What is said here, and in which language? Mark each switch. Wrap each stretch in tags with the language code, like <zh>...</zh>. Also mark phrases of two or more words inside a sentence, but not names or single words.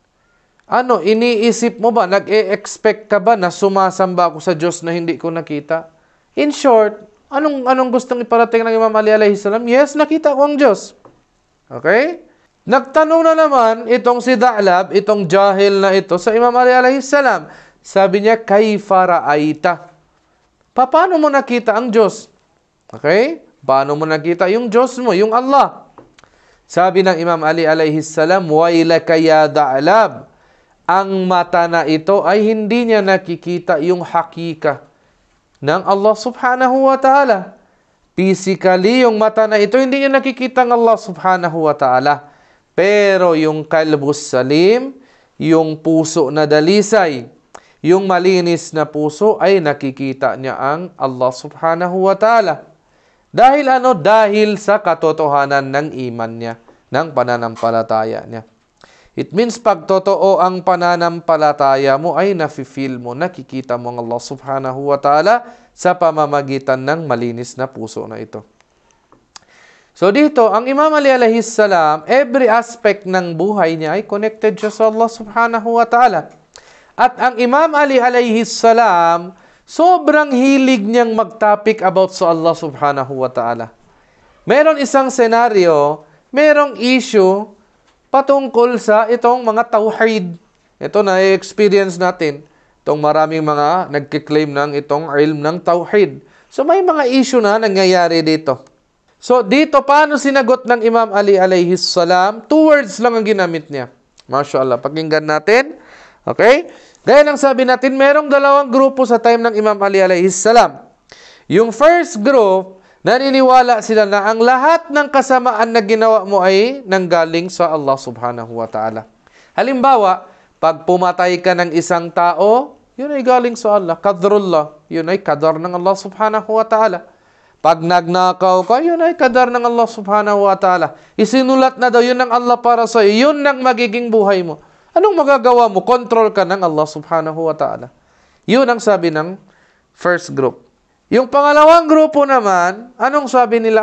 <tl>Iniisip mo ba? Nag-e-expect ka ba na sumasamba ako sa Diyos na hindi ko nakita?</tl> <en>In short,</en> <tl>anong gustong iparating ng Imam Ali</tl> <ar>عليه السلام?</ar> <tl>Yes, nakita ko ang Diyos. Okay? Nagtanong na naman itong si Dha'lab, itong jahil na ito, sa Imam Ali</tl> <ar>عليه السلام.</ar> <tl>Sabi niya,</tl> <ar>كيف رأيت?</ar> <tl>Paano mo nakita ang Diyos? Okay? Paano mo nakita yung Diyos mo, yung Allah? Sabi ng Imam Ali</tl> <ar>عليه السلام, ويلك يا ذعلب.</ar> <tl>Ang mata na ito ay hindi niya nakikita yung hakika ng Allah</tl> <ar>سبحانه وتعالى.</ar> <tl>Physically, yung mata na ito, hindi niya nakikita ng Allah</tl> <ar>سبحانه وتعالى.</ar> <tl>Pero yung</tl> <ar>القلب السليم,</ar> <tl>yung puso na dalisay, yung malinis na puso, ay nakikita niya ang Allah</tl> <ar>سبحانه وتعالى.</ar> <tl>Dahil Dahil sa katotohanan ng iman niya, ng pananampalataya niya.</tl> <en>It means</en> <tl>pag totoo ang pananampalataya mo ay nafe-feel mo, nakikita mo ang Allah</tl> <ar>سبحانه وتعالى</ar> <tl>sa pamamagitan ng malinis na puso na ito. So dito, ang Imam Ali</tl> <ar>عليه السلام,</ar> <en>every aspect</en> <tl>ng buhay niya ay connected siya sa Allah</tl> <ar>سبحانه وتعالى.</ar> <tl>At ang Imam Ali</tl> <ar>عليه السلام,</ar> <tl>sobrang hilig niyang mag-topic about sa Allah</tl> <ar>سبحانه وتعالى.</ar> <tl>meron isang senaryo, merong issue patungkol sa itong mga tauhid. Ito na experience natin. Itong maraming mga nagkiklaim ng itong ilm ng tauhid. So may mga issue na nangyayari dito. So dito, paano sinagot ng Imam Ali</tl> <ar>عليه السلام?</ar> <tl>2 words lang ang ginamit niya. MashaAllah. Pakinggan natin. Okay? Gaya ng sabi natin, merong 2 grupo sa time ng Imam Ali</tl> <ar>عليه السلام.</ar> <tl>Yung first group, naniniwala sila na ang lahat ng kasamaan na ginawa mo ay nanggaling sa Allah</tl> <ar>سبحانه وتعالى.</ar> <tl>Halimbawa, pag pumatay ka ng isang tao, yun ay galing sa Allah. Qadrullah. Yun ay qadar ng Allah</tl> <ar>سبحانه وتعالى.</ar> <tl>Pag nagnakaw ka, yun ay qadar ng Allah</tl> <ar>سبحانه وتعالى.</ar> <tl>Isinulat na daw yun ng Allah para sa iyo. Yun ang magiging buhay mo. Anong magagawa mo? Control ka ng Allah</tl> <ar>سبحانه وتعالى.</ar> <tl>Yun ang sabi ng first group. Yung pangalawang grupo naman, anong sabi nila?</tl>